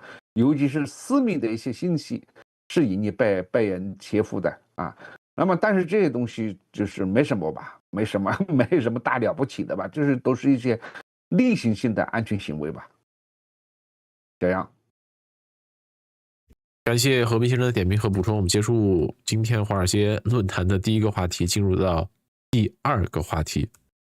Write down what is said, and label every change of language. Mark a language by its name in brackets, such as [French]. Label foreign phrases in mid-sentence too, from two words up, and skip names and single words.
[Chinese] 尤其是私密的一些信息是容易被人切腹的啊。那麼，但是這些東西就是沒什麼吧，沒什麼大了不起的吧，就是都是一些。例行性的安全行為吧，這樣。感謝何斌先生的點評和補充。我們結束今天華爾街論壇的第一個話題，進入到第二個話題。